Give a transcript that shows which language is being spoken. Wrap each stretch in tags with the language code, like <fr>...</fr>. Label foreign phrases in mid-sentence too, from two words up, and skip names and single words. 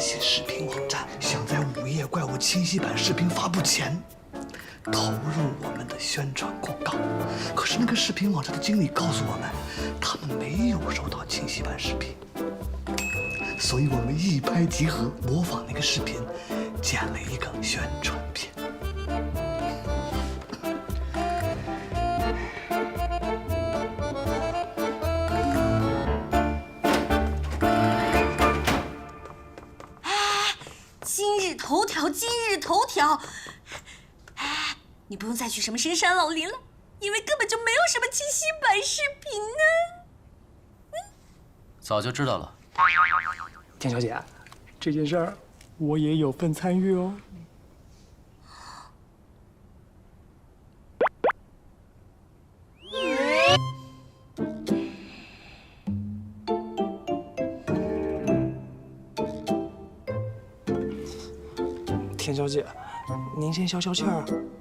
<zh>繫視頻網站，想在《午夜怪物》清晰版視頻發布前投入我們的宣傳廣告，可是那個視頻網站的經理告訴我們，他們沒有收到清晰版視頻，所以我們一拍即合，模仿那個視頻，剪了一個宣傳片。今日頭條，哎，你不用再去什麼深山老林了，因為根本就沒有什麼清晰版視頻呢。早就知道了。田小姐，這件事兒我也有份參與哦。田小姐，您先消消氣兒。</zh>